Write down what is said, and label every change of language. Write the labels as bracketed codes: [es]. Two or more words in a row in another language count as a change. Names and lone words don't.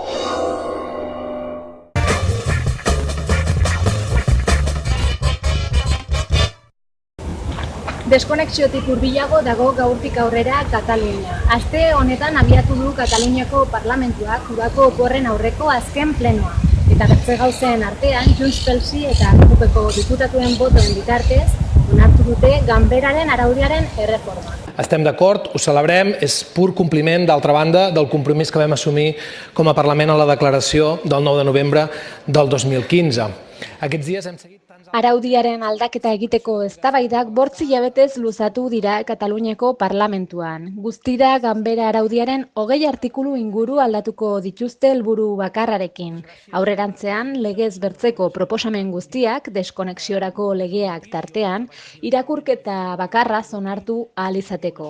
[eu] Deskonexiotik hurbilago dago gaurtik aurrera Katalunia. Aste honetan abiatu du Kataluniako parlamentuak udako oporren aurreko azken plenoa. Eta bertze gauzen artean, Junts pel Sí eta CUPeko diputatuen botoen bitartez, onartu dute ganberaren araudiaren erreforma. [ca] Estem d'acord, ho celebrem, és pur compliment, d'altra banda, del compromís que vam assumir com a Parlament a la declaració del 9 de novembre del 2015. Aquests dies hem seguit [eu] Araudiaren aldaketa egiteko eztabaidak 8 hilabetez luzatu dira Kataluniako parlamentuan. Guztira ganbera araudiaren 20 artikulu inguru aldatuko dituzte helburu bakarrarekin. Aurrerantzean, legez bertzeko proposamen guztiak, deskonexiorako legeak tartean, irakurketa bakarra onartu ahal izateko.